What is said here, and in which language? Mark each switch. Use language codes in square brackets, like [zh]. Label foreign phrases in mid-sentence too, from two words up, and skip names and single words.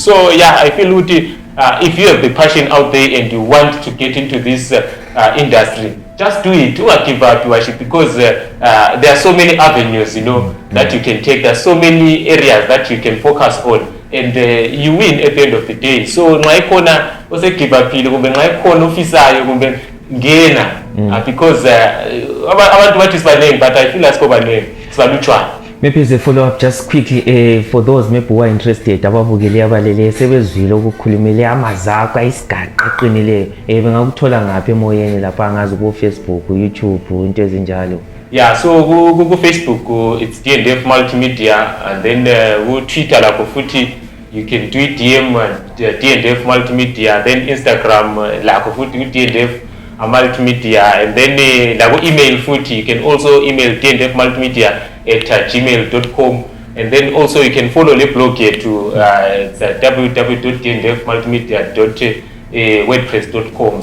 [en] So yeah, I feel if you have the passion out there and you want to get into this industry, just do it. Do not give up, because there are so many avenues, that you can take. There are so many areas that you can focus on, and you win at the end of the day. [nd] So nxa ose [en] give up [nd] kumbe nxa ikhona ofisayo kumbe ngena, because abantu bathi sibanengi, [en] but I feel like sibalutshwana. Maybe as a follow-up, just quickly, for those maybe who are interested, [nd] ababukeli abalele sebezwile ukukhulumela amazakho ayisigaqa aqinileyo, bengakuthola ngaphi emoyeni lapha ngazi ku Facebook, YouTube, into ezinjalo. [en] Yeah, so go Facebook, it's D&F Multimedia, and then go Twitter like futhi, you can do DM D&F Multimedia, then Instagram like futhi D&F Multimedia, and then like email futhi, you can also email D&F Multimedia at gmail.com, and then also you can follow the blog here to www.dndfmultimedia.wordpress.com.